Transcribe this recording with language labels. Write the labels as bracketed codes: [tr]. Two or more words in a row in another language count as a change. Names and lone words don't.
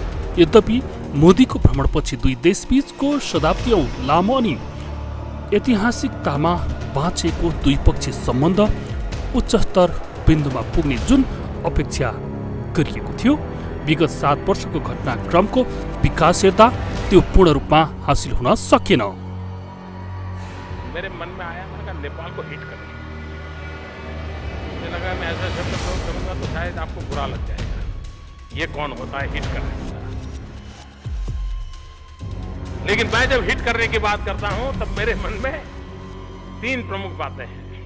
[ne] यद्यपि मोदीको भ्रमणपछि दुई देशबीचको शताब्दीऔं लामो अनि ऐतिहासिकतामा बाँचेको द्विपक्षीय सम्बन्ध उच्चस्तर बिन्दुमा पुग्ने जुन अपेक्षा गरिएको थियो, विगत 7 वर्षको घटनाक्रमको विकास हेर्दा त्यो पूर्ण रूपमा हासिल हुन सकेन। [hi] मेरे मन में आया, मैंने कहा नेपाल को हिट करें। मुझे लगा मैं ऐसा शब्द प्रयोग करूंगा तो शायद आपको बुरा लग जाएगा। ये कौन होता है हिट करने वाला? लेकिन मैं जब हिट करने की बात करता हूं तब मेरे मन में 3 प्रमुख बातें हैं।